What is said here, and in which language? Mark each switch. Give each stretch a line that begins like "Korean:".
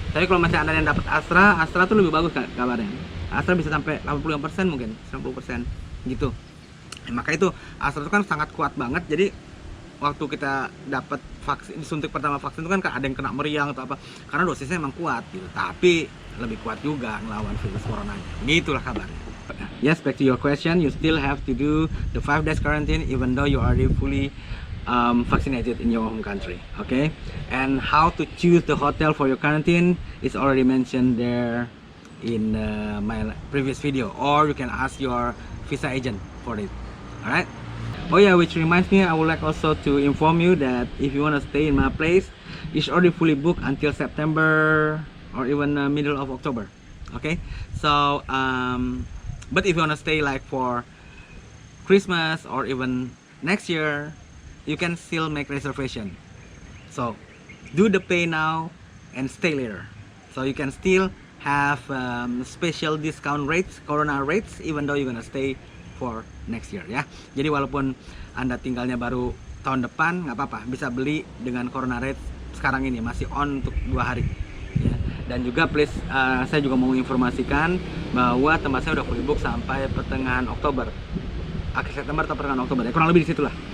Indonesian: Tapi kalau masih ada yang dapat Astra tuh lebih bagus kabarnya. Astra bisa sampai 85% mungkin 90% gitu. Maka itu Astra itu kan sangat kuat banget. Jadi waktu kita dapat vaksin, disuntik pertama vaksin itu kan ada yang kena meriang atau apa, karena dosisnya emang kuat gitu. Tapi lebih kuat juga ngelawan virus coronanya. Gitulah kabarnya.
English: Yes, back to your question, you still have to do the 5 days quarantine even though you are already fully vaccinated in your home country. Okay, and how to choose the hotel for your quarantine is already mentioned there in my previous video, or you can ask your visa agent for it. All right. Oh yeah, which reminds me, I would like also to inform you that if you want to stay in my place, it's already fully booked until September or even middle of October. Okay, so but if you want to stay like for Christmas or even next year, you can still make reservation. So do the pay now and stay later, so you can still have special discount rates, corona rates, even though you're gonna stay for next year ya.
Indonesian: Jadi walaupun Anda tinggalnya baru tahun depan, nggak apa-apa, bisa beli dengan corona rate sekarang ini, masih on untuk 2 hari ya. Dan juga please, saya juga mau informasikan bahwa tempat saya udah fully book sampai pertengahan Oktober, akhir September atau pertengahan Oktober ya, kurang lebih di situlah.